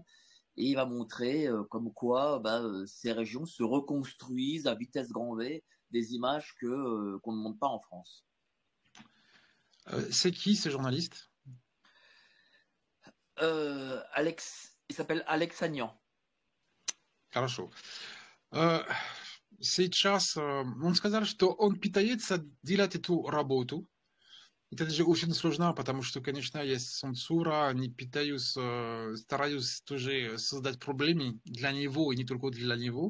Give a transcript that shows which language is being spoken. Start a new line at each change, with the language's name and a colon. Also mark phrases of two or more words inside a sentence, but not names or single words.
French: Et il va montrer comme quoi ces régions se reconstruisent à vitesse grand V, des images qu'on ne montre pas en France. C'est qui ce journaliste? Il s'appelle Alex Agnan.
Russian: Хорошо. Сейчас он сказал, что он пытается делать эту работу. Это же очень сложно, потому что, конечно, есть цензура, они стараются тоже создать проблемы для него и не только для него.